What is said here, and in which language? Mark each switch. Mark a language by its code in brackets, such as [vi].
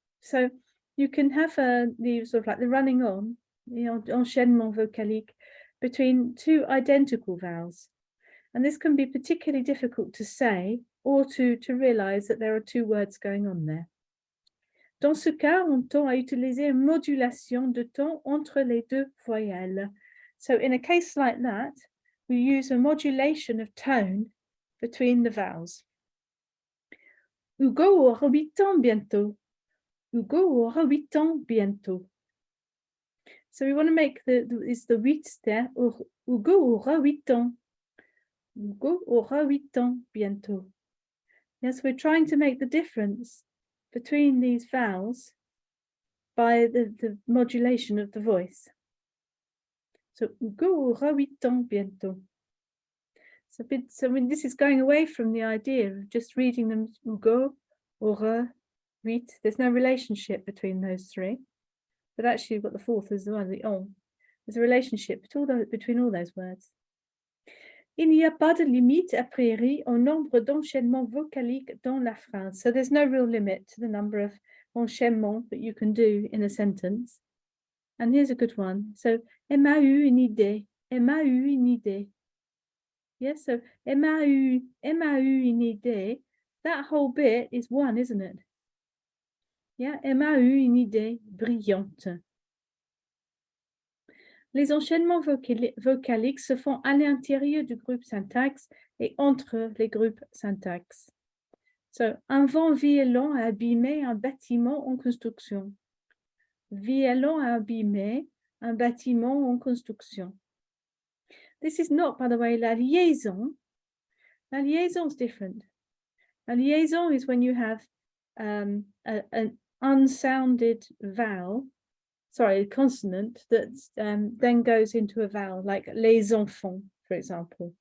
[en] So you can have the sort of like the running on, the enchaînement vocalique between two identical vowels. And this can be particularly difficult to say or to realize that there are two words going on there. [fr] Dans ce cas, on tend à utiliser une modulation de ton entre les deux voyelles. [en] So in a case like that, we use a modulation of tone between the vowels. [fr] Hugo aura 8 ans bientôt. Hugo aura 8 ans bientôt. [en] So we want to make the 8 there. [fr] Hugo aura 8 ans. Hugo aura 8 ans bientôt. [en] Yes, we're trying to make the difference between these vowels by the modulation of the voice. [fr] So, Hugo aura 8 ans bientôt. [en] So when this is going away from the idea of just reading them Hugo, aura, 8. There's no relationship between those three. But actually, you've got the fourth as well, the on. There's a relationship between all those words. [fr] Il n'y a pas de limite a priori au nombre d'enchaînements vocaliques dans la phrase. [en] So there's no real limit to the number of enchaînements that you can do in a sentence. And here's a good one. [fr] So, elle m'a eu une idée. Elle m'a eu une idée. Yes, so elle m'a eu une idée. [en] That whole bit is one, isn't it? [fr] Yeah, elle m'a eu une idée brillante. Les enchaînements vocaliques se font à l'intérieur du groupe syntaxe et entre les groupes syntaxe. So, un vent violent a abîmé un bâtiment en construction. Violent a abîmé un bâtiment en construction. [en] This is not, by the way, la liaison. La liaison is different. La liaison is when you have an unsounded vowel, a consonant that then goes into a vowel, like les enfants, for example.